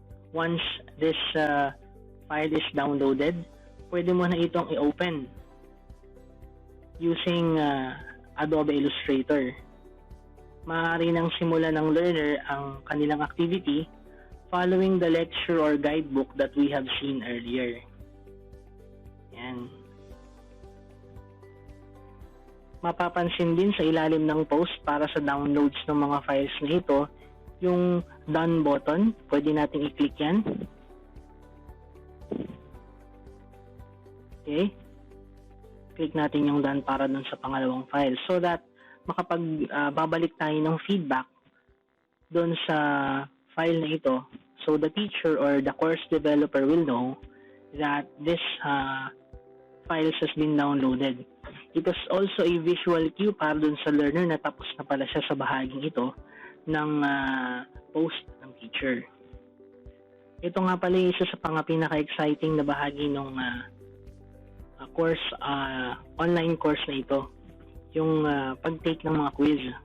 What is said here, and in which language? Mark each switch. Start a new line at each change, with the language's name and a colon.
English: Once this file is downloaded,
Filipino: pwede mo na itong i-open
English: using Adobe Illustrator.
Filipino: Maaari nang simulan ng learner ang kanilang activity
English: following the lecture or guidebook that we have seen earlier.
Filipino: Yan. Mapapansin din sa ilalim ng post para sa downloads ng mga files na ito, yung done button, pwede natin i-click yan. Okay. Click natin yung done para dun sa pangalawang file so that babalik tayo ng feedback dun sa file na ito.
English: So the teacher or the course developer will know that this files has been downloaded. It is also a visual cue
Filipino: para dun sa learner na tapos na pala siya sa bahaging ito ng post ng teacher. Ito nga pala isa sa pinaka-exciting na bahagi ng course, online course na ito, yung pag-take ng mga quiz.